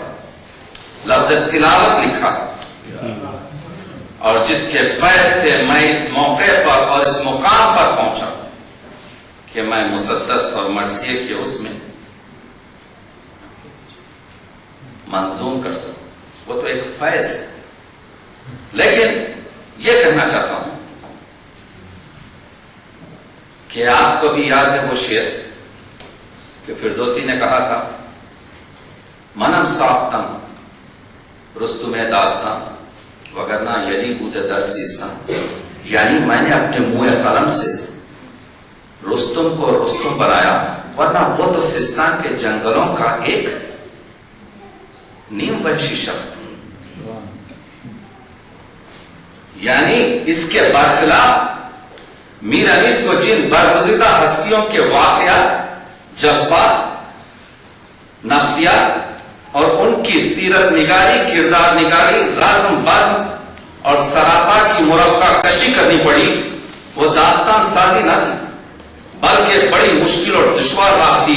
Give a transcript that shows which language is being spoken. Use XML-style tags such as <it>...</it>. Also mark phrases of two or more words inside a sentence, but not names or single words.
<ur>لفظ تلاوت لکھا اور جس کے فیض سے میں اس موقع پر اور اس مقام پر پہنچا کہ میں مسدس اور مرثیے کے اس میں منظوم کر سکوں. وہ تو ایک فیض ہے. لیکن یہ کہنا چاہتا ہوں کہ آپ کو بھی یاد ہے وہ شعر کہ فردوسی نے کہا تھا</ur> <fa>منم ساختم رستم داستان وگرنہ یلی بود در سیستان.</fa> <ur>یعنی میں نے اپنے منہ قلم سے رستم کو رستم بنایا ورنہ وہ تو سیستان کے جنگلوں کا ایک نیم وحشی شخص تھا. یعنی اس کے برخلاف میر انیس کو جن برگزیدہ ہستیوں کے واقعات، جذبات، نفسیات اور ان کی سیرت نگاری، کردار نگاری، رزم بزم اور سراپا کی مرقع کشی کرنی پڑی، وہ داستان سازی نہ تھی بلکہ بڑی مشکل اور دشوار راہ تھی.</ur>